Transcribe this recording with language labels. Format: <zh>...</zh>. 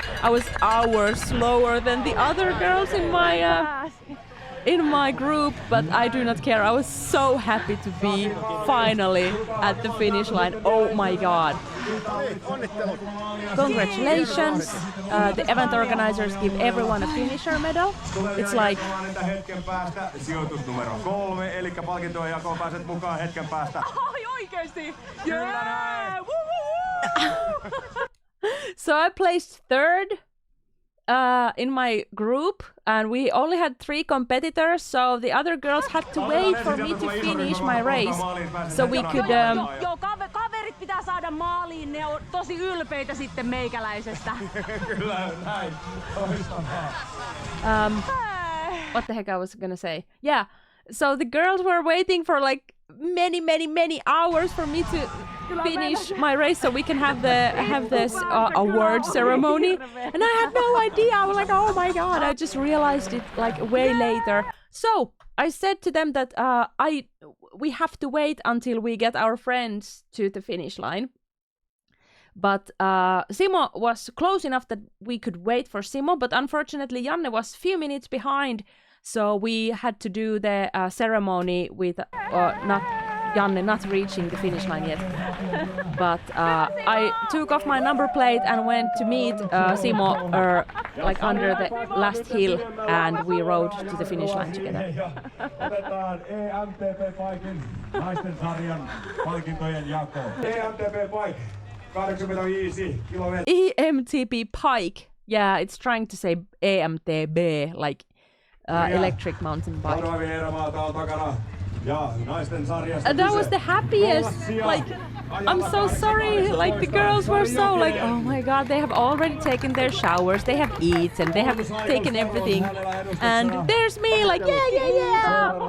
<en>I was hours slower than the other girls in my group, but I do not care. I was so happy to be finally at the finish line. Oh my god. Congratulations. The event organizers give everyone a finisher medal. It's like...</en> <fi>Hetken päästä sijoitus numero 3, eli palkintojen jakoon pääset mukaan hetken päästä. oikeesti? Kyllä näin.</fi> <en>So I placed third in my group, and we only had 3 competitors, so the other girls had to wait for me to finish my race, so we could...</en> <fi>Joo, kaverit pitää saada maaliin, ne on tosi ylpeitä sitten meikäläisestä. Kyllä näin. Loistavaa.</fi> <en>What the heck I was gonna say? Yeah, so the girls were waiting for like many hours for me to finish my race so we can have this award ceremony, and I had no idea. I was like, oh my god, I just realized it like way later. So I said to them that we have to wait until we get our friends to the finish line. But Simo was close enough that we could wait for Simo, but unfortunately Janne was a few minutes behind, so we had to do the ceremony with not Janne not reaching the finish line yet. But I took off my number plate and went to meet Simo like under the last hill, and we rode to the finish line together.</en> <fi>Otetaan EMTB-paikin naisten sarjan palkintojen jako. EMTB-paik 85 kilometriä.</fi> <en>EMTB Pike. Yeah, it's trying to say EMTB, like electric mountain bike.</en> <fi>Kaldoaivi Erämaalta on takana. Ja naisten sarjasta</fi> <en>And that was the happiest. Like, I'm so sorry. Like, the girls were so like, oh my god, they have already taken their showers, they have eaten, they have taken everything, and there's me like, yeah.</en>